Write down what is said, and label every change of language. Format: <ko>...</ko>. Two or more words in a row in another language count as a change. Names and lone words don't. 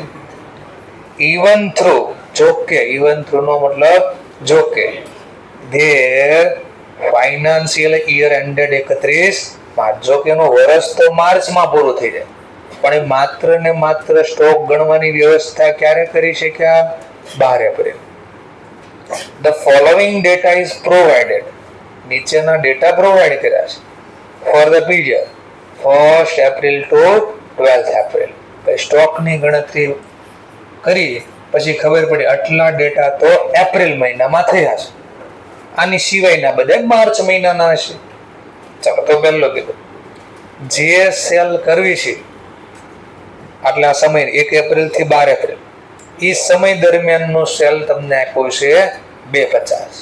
<en>even though,</en> <gu>જોકે.</gu> <en>even though</en> <gu>નો મતલબ જોકે.</gu> <en>their financial year ended 31 March.</en> <gu>જોકે એનું વર્ષ તો માર્ચમાં પૂરું થઈ જાય, પણ એ માત્ર ને માત્ર સ્ટોક ગણવાની વ્યવસ્થા ક્યારે કરી શક્યા? 12 એપ્રિલ.</gu> <en>The following data is provided.</en> <gu>નીચેના</gu> <en>data provide</en> <gu>કર્યા છે</gu> <en>for the period 1st April to 12th April.</en> <gu>સ્ટોકની ગણતરી કરી પછી ખબર પડી આટલા ડેટા તો એપ્રિલ મહિનામાં થયા છે, આની સિવાયના બધા માર્ચ મહિનાના હશે. ચાલો, તો પહેલો કીધું જે સેલ કરવી છે આટલા સમય 1 એપ્રિલ થી 12 એપ્રિલ, એ સમય દરમિયાનનો સેલ તમને આપ્યો છે 250.</gu>